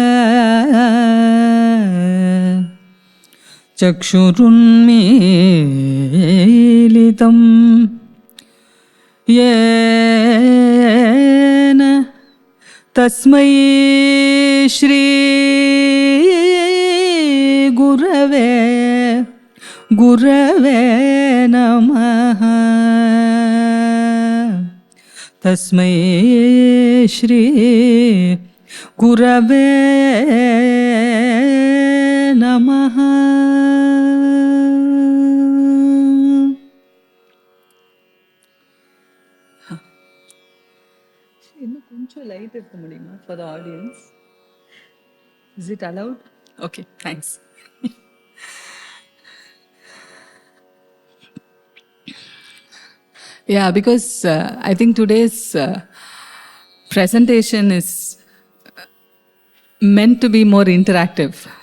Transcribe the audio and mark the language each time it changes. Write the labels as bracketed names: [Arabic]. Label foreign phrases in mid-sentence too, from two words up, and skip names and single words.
[Sanskrit] चक्षुरुन्मीलितं येन तस्मै श्री गुरवे नमः। तस्मै श्री गुरवे नमः। [Tamil] இன்னும் கொஞ்சம் லைட் இருக்க முடியுமா [English] for the audience? Is it allowed? Okay, thanks. Yeah, because I think today's presentation is meant to be more interactive.